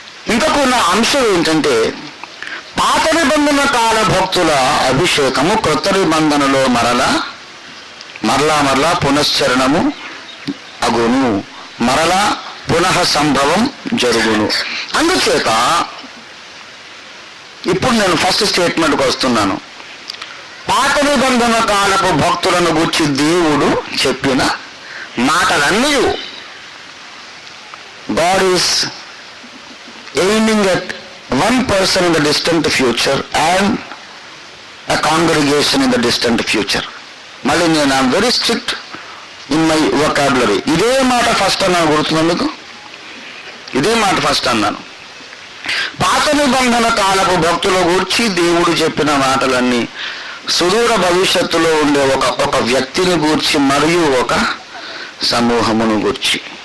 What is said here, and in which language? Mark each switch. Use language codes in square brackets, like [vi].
[te] చెప్పుకున్న అంశం ఏంటంటే పాత నిబంధన కాల భక్తుల అభిషేకము క్రొత్త నిబంధనలో మరలా పునశ్చరణము అగును, మరలా పునః సంభవం జరుగును. అందుచేత ఇప్పుడు నేను ఫస్ట్ స్టేట్మెంట్కి వస్తున్నాను. పాత నిబంధన కాలపు భక్తులను గూర్చి దేవుడు చెప్పిన మాటలన్నీ [en] God is aiming at one person in the distant future and a congregation in the distant future. [te] మళ్ళీ నేను [en] I'm very strict in my vocabulary. [te] ఇదే మాట ఫస్ట్ అన్నాను, గుర్తుందా మీకు? ఇదే మాట ఫస్ట్ అన్నాను. పాత నిబంధన కాలపు భక్తుల గూర్చి దేవుడు చెప్పిన మాటలన్నీ సుదూర భవిష్యత్తులో ఉండే ఒక వ్యక్తిని గూర్చి మరియు ఒక సమూహమును గూర్చి.